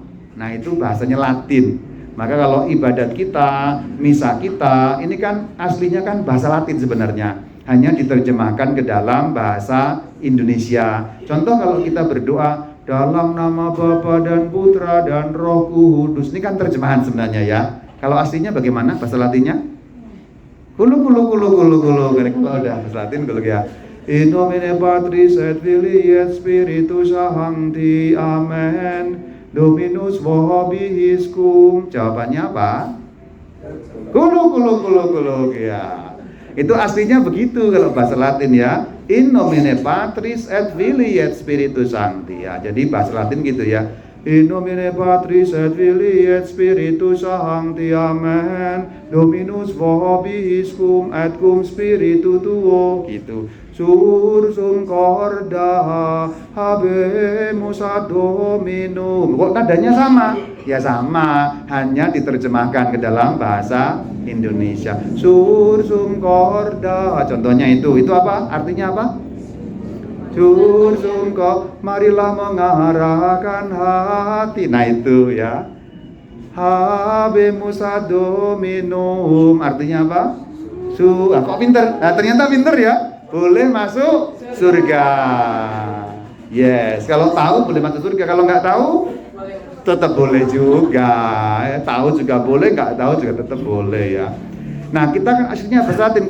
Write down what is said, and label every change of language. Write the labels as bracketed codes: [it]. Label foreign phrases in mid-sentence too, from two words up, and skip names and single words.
[id] Nah itu bahasanya Latin. Maka kalau ibadat kita, misa kita, ini kan aslinya kan bahasa Latin sebenarnya, hanya diterjemahkan ke dalam bahasa Indonesia. Contoh kalau kita berdoa dalam nama Bapa dan Putra dan Roh Kudus, ini kan terjemahan sebenarnya ya. Kalau aslinya bagaimana bahasa Latinnya? Kalau udah bahasa Latin kalau ya. [la] In nomine Patris et Filii et Spiritus Sancti. Amen. Dominus vobiscum. [id] Jawabannya apa? Kulu ya. Itu aslinya begitu kalau bahasa Latin ya. [la] In nomine Patris et Filii et Spiritus Sancti ya. [id] Jadi bahasa Latin gitu ya. [la] In nomine Patris et Filii et Spiritus Sancti. Amen. Dominus vobiscum et cum spiritu tuo gitu. Sursum corda habemus ad Dominum. [id] Kok nadanya sama? Ya sama, hanya diterjemahkan ke dalam bahasa Indonesia. [la] Sursum corda, [id] contohnya itu apa? Artinya apa? [la] Sursum corda, [id] marilah mengarahkan hati. Nah itu ya. [la] Habemus ad Dominum, [id] artinya apa? Kok pinter? Nah ternyata pinter ya. Boleh masuk surga. Yes, kalau tahu boleh masuk surga. Kalau nggak tahu tetap boleh juga. Tahu juga boleh, nggak tahu juga tetap boleh ya. Nah kita kan aslinya bahasa Latin.